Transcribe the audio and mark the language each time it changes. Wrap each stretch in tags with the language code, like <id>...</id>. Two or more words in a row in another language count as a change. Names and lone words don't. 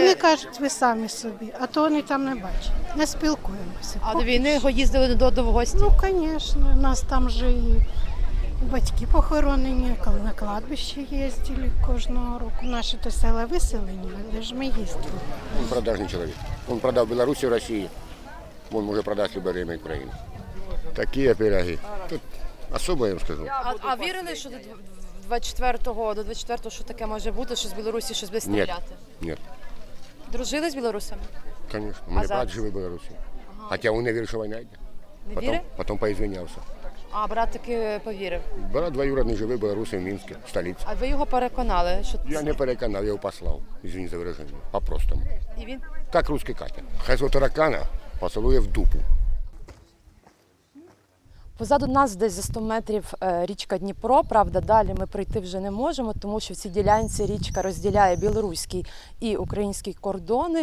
<uk>Вони кажуть, ви самі собі, а то вони там не бачать. Не спілкуємося. а до війни його їздили до в гості? Ну, звісно, у нас там же і батьки похоронені, коли на кладбище їздили кожного року. Наші то села виселені, але ж ми їздили.</uk> <ru>Он продажный человек. Он продал Белоруссию России. Он может продать в любое время Украину. Такие пироги. Тут особо, я вам скажу.</ru> <uk>А вірили, що до 24-го, що таке може бути, що з Білорусі щось буде</uk> <ru>Нет,</ru> <uk>стріляти?</uk> <ru>нет,</ru> <uk>Дружили з білорусами?</uk> <ru>конечно. У меня</ru> <uk>зараз?</uk> <ru>брат живый в Беларуси. Хотя он не верил, что война идет.</ru> <uk>Не вірив?</uk> <ru>Потом поизвинялся.</ru> <uk>А брат таки повірив.</uk> <ru>Брат двоюродный живый в Беларуси, в Минске, в столице.</ru> <uk>А ви його переконали, що</uk> <ru>Я не переконал, я его послал. Извини за выражение. По-простому.</ru> <uk>і він</uk> <ru>Как русский Катя.</ru> <uk>Хай таракана поцелує в дупу. Позаду нас десь за 100 метрів річка Дніпро. Правда, далі ми пройти вже не можемо, тому що в цій ділянці річка розділяє білоруський і український кордони.</uk>